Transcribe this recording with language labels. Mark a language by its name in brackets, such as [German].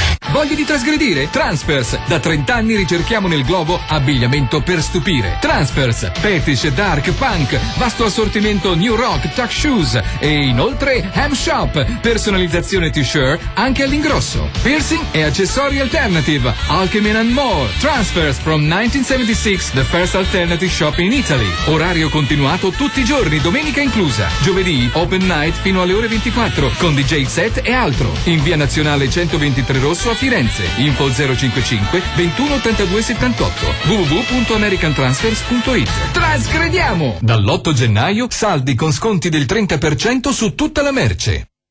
[Italian] Voglia di trasgredire? Transfers. Da 30 anni ricerchiamo nel globo abbigliamento per stupire. Transfers, fetish, dark, punk, vasto assortimento new rock, tuck shoes e inoltre ham shop, personalizzazione t-shirt anche all'ingrosso. Piercing e accessori alternative, Alchemy and More. [English] Transfers from 1976, the first alternative shop in Italy. [Italian] Orario continuato tutti i giorni, domenica inclusa. Giovedì, open night fino alle ore 24 con DJ set e altro. In via Nazionale 123 Rosso a Firenze. Info 055 21 82 78 www.americantransfers.it. Trasgrediamo! Dall'8 gennaio saldi con sconti del 30% su tutta la merce.